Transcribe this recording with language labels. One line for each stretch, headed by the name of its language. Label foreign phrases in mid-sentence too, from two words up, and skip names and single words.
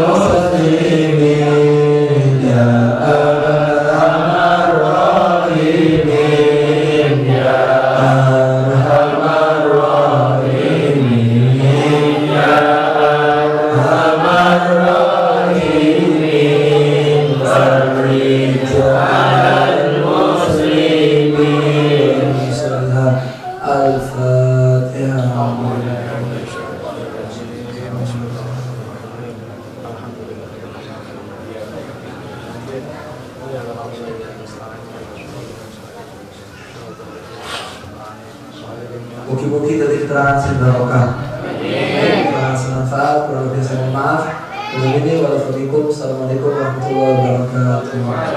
Arabic: مسلمين، يا أرحم الراحمين، يا أرحم الراحمين، يا أرحم الراحمين، فرج على المسلمين.
Indonesian: Al-Fatihah. Mugi-mugi dari keterangan barokah, keterangan semanfaat. Kalau lebih saya mohon maaf.
Arabic: السلام عليكم ورحمة الله وبركاته.